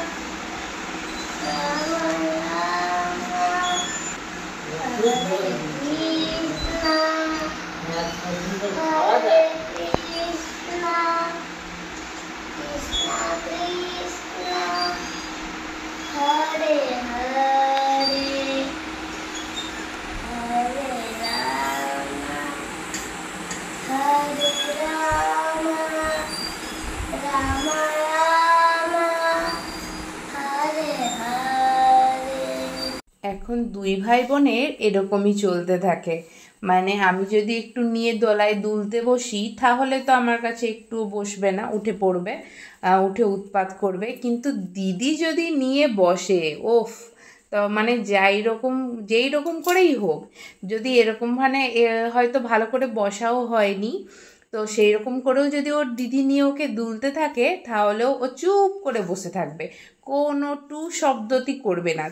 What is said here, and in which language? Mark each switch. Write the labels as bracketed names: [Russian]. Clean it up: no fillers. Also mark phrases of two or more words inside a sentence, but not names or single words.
[Bangla] Rama Rama Hare Krishna Hare Krishna Krishna Krishna Hare Hare Hare Rama Hare Rama Rama Rama Hare Hare। এখন দুই ভাই বোনের এরকমই চলতে থাকে, মানে আমি যদি একটু নিয়ে দোলায় দুলতে বসি তাহলে তো আমার কাছে একটু বসবে না, উঠে পড়বে, উঠে উৎপাত করবে। কিন্তু দিদি যদি নিয়ে বসে, ওফ, তো মানে যেই রকম করেই হোক, যদি এরকম মানে হয়তো ভালো করে বসাও হয়নি, তো সেই রকম করেও যদি ওর দিদি নিয়ে ওকে দুলতে থাকে তাহলেও ও চুপ করে বসে থাকবে, কোনো টু শব্দটি করবে না।